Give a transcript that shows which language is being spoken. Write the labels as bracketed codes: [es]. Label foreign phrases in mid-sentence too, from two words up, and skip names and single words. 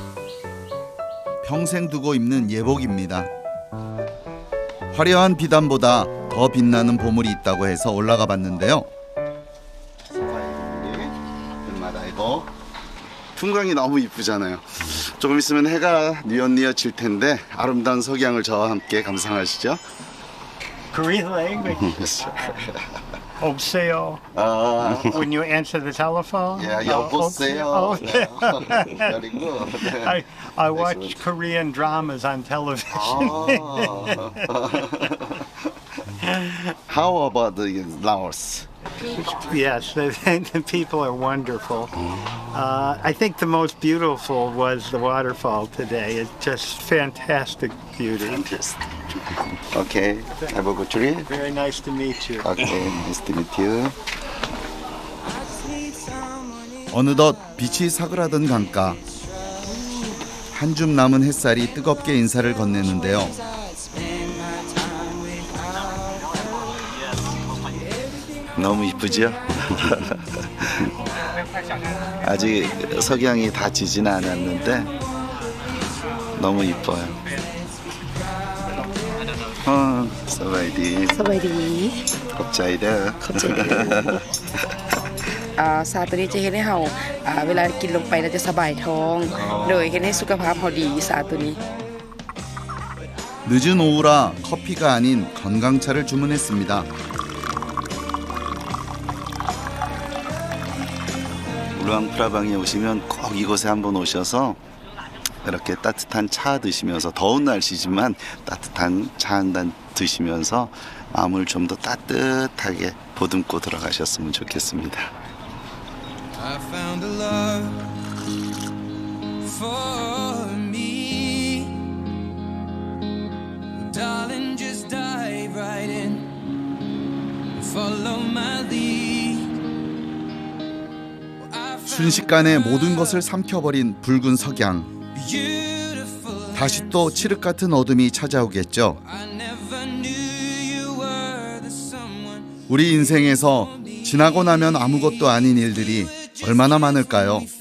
[ko] 평생 두고 입는 예복입니다. 화려한 비단보다 더 빛나는 보물이 있다고 해서 올라가 봤는데요. 이거 풍광이 너무 이쁘잖아요. 조금 있으면 해가 뉘엿뉘엿 질 텐데 아름다운 석양을 저와 함께 감상하시죠. [en] Korean language. Obseo. When you answer the telephone. Yeah, 여보세요. Very good. I watch Korean dramas on television. How about the Laos? Yes, the people are wonderful. I think the most beautiful was the waterfall today. It's just fantastic beauty. Okay, have a good trip. Very nice to meet you. Okay, nice to meet you. [ko] 어느덧 빛이 사그라든 강가. 한 줌 남은 햇살이 뜨겁게 인사를 건네는데요. 너무 이쁘죠? 아직 석양이 다 지진 않았는데 너무 이뻐요. 사바이디. 사바이디. 갑자이다. [lo] ຊາໂຕນີ້ຈະເຮັດໃຫ້ເຮົາເວລາກິນລົງໄປເຮົາຈະສະບາຍທ້ອງໂດຍເຮັດໃຫ້ສຸຂະພາບເຮົາດີຊາໂຕນີ້ [ko] 늦은 오후라 커피가 아닌 건강차를 주문했습니다. 루앙프라방에 오시면 꼭 이곳에 한번 오셔서 이렇게 따뜻한 차 드시면서 더운 날씨지만 따뜻한 차 한 잔 드시면서 마음을 좀 더 따뜻하게 보듬고 들어가셨으면 좋겠습니다. [en] I found a love for me. Darling, just dive right in. Follow my lead. [ko] 순식간에 모든 것을 삼켜버린 붉은 석양. 다시 또 칠흑 같은 어둠이 찾아오겠죠. 우리 인생에서 지나고 나면 아무것도 아닌 일들이 얼마나 많을까요?